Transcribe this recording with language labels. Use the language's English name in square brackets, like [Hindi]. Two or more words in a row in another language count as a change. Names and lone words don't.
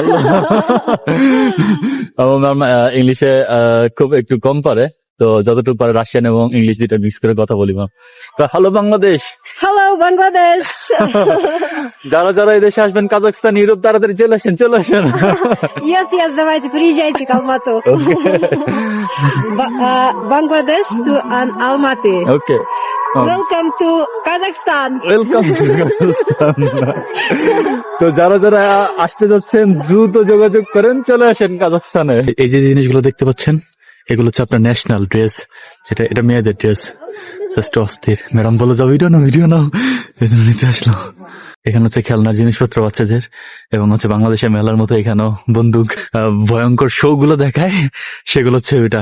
[Bangla] আমার ম্যাম ইংলিশে খুব একটু কম পারে, তো যতটুকু পারে রাশিয়ান এবং ইংলিশ দুইটা মিক্স করে কথা বলি ম্যাম। তো হ্যালো বাংলাদেশ। [English] Hello, Bangladesh. [Bangla] যারা যারা এই দেশে আসবেন, কাজাকস্তান, ইউরোপ, তাড়াতাড়ি চলে আসেন, চলে আসেন। [English] Yes, [Russian] давайте, приезжайте к Алмату. [English] Bangladesh to Almaty. [Bangla] ওকে, [English] Welcome to Kazakhstan. Welcome to Kazakhstan. [Bangla] তো যারা যারা আসতে যাচ্ছেন দ্রুত যোগাযোগ করেন, চলে আসেন কাজাকস্তানে। এই যে জিনিসগুলো দেখতে পাচ্ছেন, এগুলো হচ্ছে আপনার [English] national dress. [Bangla] এটা মেয়েদের ড্রেস। জাস্ট অস্থির। ম্যাডাম বলে যাও ভিডিও নাও, এজন্য নিতে আসলো। এখানে হচ্ছে খেলনার জিনিসপত্র বাচ্চাদের, এবং হচ্ছে বাংলাদেশের মেলার মতো এখানেও বন্দুক, ভয়ঙ্কর শো গুলো দেখায়, সেগুলো হচ্ছে ওইটা।